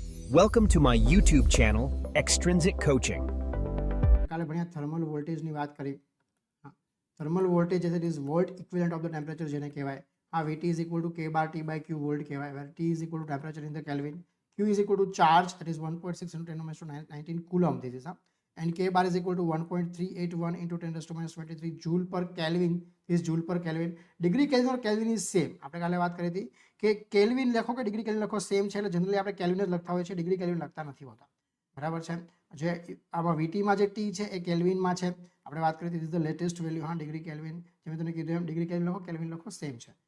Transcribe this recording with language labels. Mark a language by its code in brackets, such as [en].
[en] Welcome to my YouTube channel, Extrinsic Coaching. [gu] કાલે ભણ્યા thermal વોલ્ટેજની વાત કરી. [en] હા, thermal voltage it is volt equivalent of the temperature [gu] જેને કહેવાય. [en] હા, VT is equal to K bar T by Q volt [gu] કહેવાય. [en] Where T is equal to temperature in the kelvin, Q is equal to charge that is 1.6 into 10 to minus 19 coulomb this is, and K bar is equal to 1.381 into 10 to minus 23 joule per Kelvin is joule per Kelvin. Degree kelvin or kelvin is same. [gu] આપણે કાલે વાત કરી હતી કે kelvin લખો કે degree kelvin લખો same છે, એટલે જનરલી આપણે કેલ્વિન જ લખતા હોય છે, ડિગ્રી કેલ્વિન લખતા નથી હોતા. બરાબર છે. જે આમાં VTમાં જે T છે એ કેલ્વિનમાં છે. આપણે વાત કરી હતી ધ લેટેસ્ટ વેલ્યુ. હા, ડિગ્રી કેલ્વિન જે મેં તમને કીધું એમ ડિગ્રી કેલ્વિન લખો કેલ્વિન લખો સેમ છે.